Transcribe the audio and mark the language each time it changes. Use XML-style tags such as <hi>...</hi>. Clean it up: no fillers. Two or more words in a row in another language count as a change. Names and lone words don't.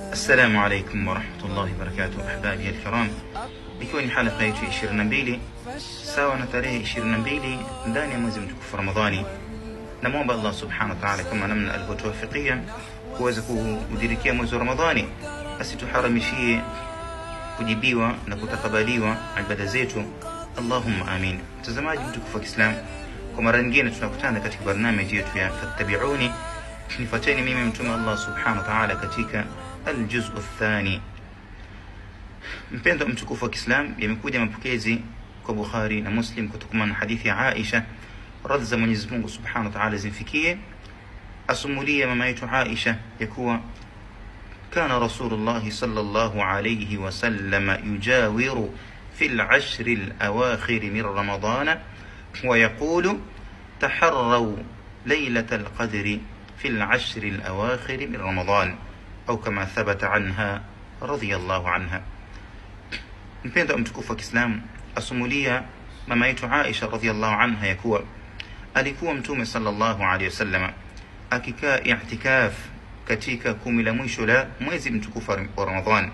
<ar>السلام عليكم ورحمة الله وبركاته أحبابي الكرام.</ar> <sw>ikiwa ni halqa yetu 22 sawa na tarehe 22 ndani ya mwezi mtukufu Ramadhani, na muomba Allah</sw> <ar>سبحانه وتعالى</ar> <sw>kama namna alivyotuwafikia kuweza kudirikia mwezi wa Ramadhani, asituharamishie kujibiwa na kutakabaliwa ibada zetu.</sw> <ar>اللهم آمين.</ar> <sw>Mtazamaji mtukufu wa Kiislamu, kwa mara nyingine tunakutana katika barnamiji yetu ya Fattabi'uni, nifuateni mimi mtume Allah</sw> <ar>سبحانه وتعالى</ar> <sw>katika</sw> <ar>الجزء الثاني.</ar> <sw>mpendo mtukufu wa Kiislamu, yamekuja mapokezi kwa Bukhari na Muslim kutokana na hadithi ya Aisha, radhi za Mwenyezi Mungu</sw> <ar>سبحانه وتعالى</ar> <sw>zimfikie, asumulia mama yetu Aisha ya kuwa</sw> <ar>كان رسول الله صلى الله عليه وسلم يجاور في العشر الأواخر من رمضان ويقول تحروا ليلة القدر في العشر الأواخر من رمضان</ar> <sw>au kama</sw> <ar>ثبت عنها رضي الله عنها.</ar> <sw>mpendo mtukufu wa Kiislamu asumulia mama yetu Aisha</sw> <ar>رضي الله عنها</ar> <sw>ya kuwa alikuwa mtume</sw> <ar>صلى الله عليه وسلم</ar> <sw>akikaa i'tikaf katika 10 la mwisho la mwezi mtukufu wa Ramadhan.</sw>